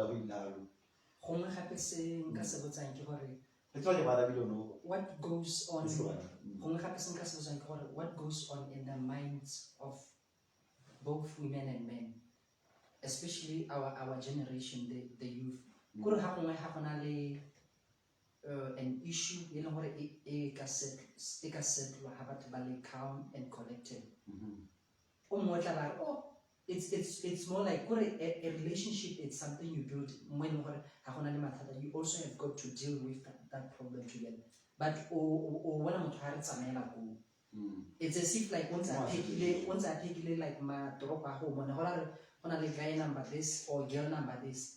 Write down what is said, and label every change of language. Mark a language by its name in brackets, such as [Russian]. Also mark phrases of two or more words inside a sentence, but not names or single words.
[English] what goes on what goes on in the minds of both women and men, especially our generation, the youth. [Tswana] Kore ha gongwe ha gona le [English] an issue [Tswana] e leng gore e ka settlwa ha batho ba le [English] calm and collected. [Tswana] O mongwe tla ba re, [English] oh, it's more like a relationship. It's something you build. When you also have got to deal with that problem together. But it's as if like once I take like my drop at home, on a guy number this or girl number this.